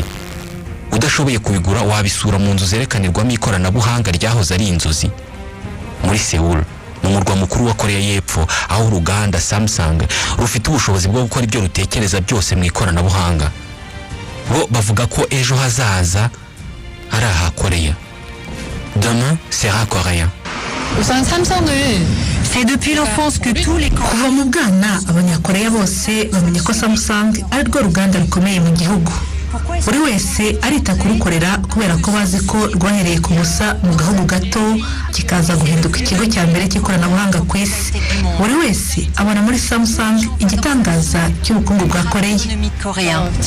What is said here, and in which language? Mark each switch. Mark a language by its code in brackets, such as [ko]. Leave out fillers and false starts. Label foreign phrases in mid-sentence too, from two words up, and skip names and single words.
[rw] Udashoboye kubigura wabisura mu nzu zerekanirwamo ikoranabuhanga ryahoze ari inzozi muri Seoul, mu murwa mukuru wa Korea y'Epfo, aho uruganda Samsung rufite ubushobozi bwo gukora ibyo rutekereza byose mu ikoranabuhanga. Bo bavuga ko ejo hazaza ari aha Korea. [fr] Demain sera coréen. C'est depuis l'enfance que tous les [rw] kuva mu bwana abanyakoreya bose bamenye ko Samsung ari rwo ruganda rukomeye mu gihugu. Buri wese arita kurukorera kubera ko bazi ko rwahereye ku busa mu gahugu gato kikaza guhinduka ikigo cya mbere cy'ikoranabuhanga ku isi. Buri wese abona muri Samsung igitangaza cy'ubukungu bwa Korea.